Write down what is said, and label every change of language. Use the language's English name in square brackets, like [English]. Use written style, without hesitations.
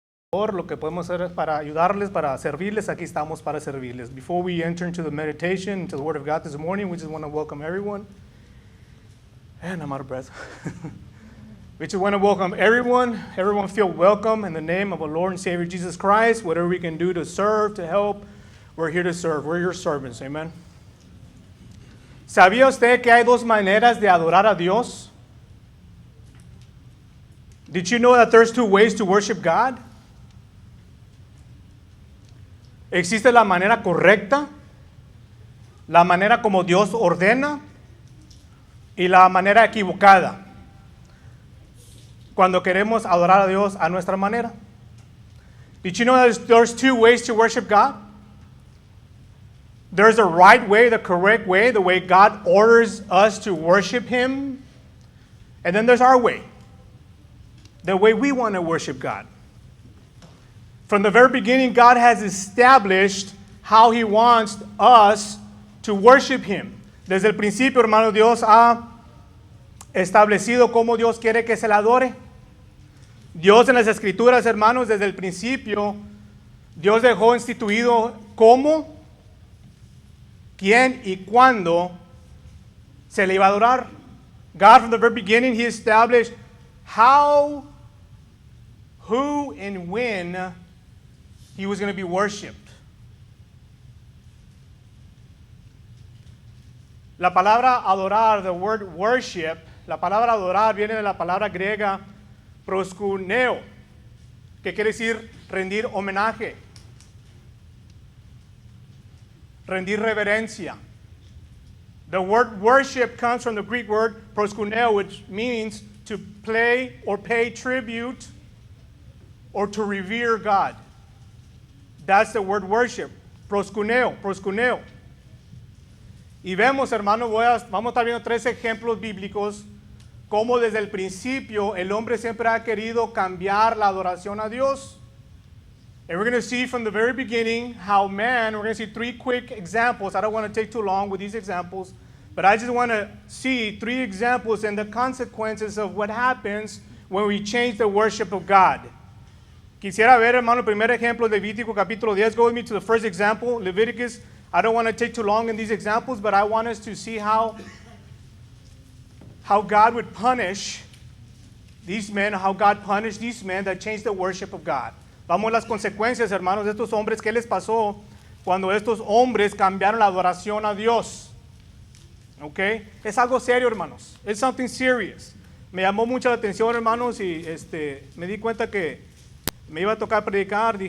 [Spanish] Lo que podemos hacer para ayudarles, para servirles, aquí estamos para servirles. [English] Before we enter into the meditation, into the Word of God this morning, we just want to welcome everyone. And I'm out of breath. We just want to welcome everyone. Everyone feel welcome in the name of our Lord and Savior Jesus Christ. Whatever we can do to serve, to help, we're here to serve. We're your servants. Amen. [Spanish] ¿Sabía usted que hay dos maneras de adorar a Dios? [English] Did you know that there's two ways to worship God? [Spanish] Existe la manera correcta, la manera como Dios ordena y la manera equivocada cuando queremos adorar a Dios a nuestra manera. [English] Did you know that there's two ways to worship God? There's the right way, the correct way, the way God orders us to worship Him. And then there's our way, the way we want to worship God. From the very beginning, God has established how He wants us to worship Him. [Spanish] Desde el principio, hermano, Dios ha establecido cómo Dios quiere que se le adore. Dios en las Escrituras, hermanos, desde el principio, Dios dejó instituido cómo, quién y cuándo se le iba a adorar. [English] God, from the very beginning, He established how, who, and when He was going to be worshipped. [Spanish] La palabra adorar, [English] the word worship, [Spanish] la palabra adorar viene de la palabra griega proskuneo, que quiere decir rendir homenaje, rendir reverencia. [English] The word worship comes from the Greek word proskuneo, which means to play or pay tribute or to revere God. That's the word worship. Proskuneo, proskuneo. [Spanish] Y vemos, hermanos, vamos a estar viendo tres ejemplos bíblicos cómo desde el principio el hombre siempre ha querido cambiar la adoración a Dios. [English] And we're going to see from the very beginning how we're going to see three quick examples. I don't want to take too long with these examples, but I just want to see three examples and the consequences of what happens when we change the worship of God. [Spanish] Quisiera ver, hermano, el primer ejemplo, Levítico capítulo 10. [English] Go with me to the first example, Leviticus. I don't want to take too long in these examples, but I want us to see how God would punish these men, how God punished these men that changed the worship of God. [Spanish] Vamos a las consecuencias, hermanos, de estos hombres. ¿Qué les pasó cuando estos hombres cambiaron la adoración a Dios? Okay? Es algo serio, hermanos. [English] It's something serious. [Spanish] Me llamó mucho la atención, hermanos, y me di cuenta que me iba a tocar predicar.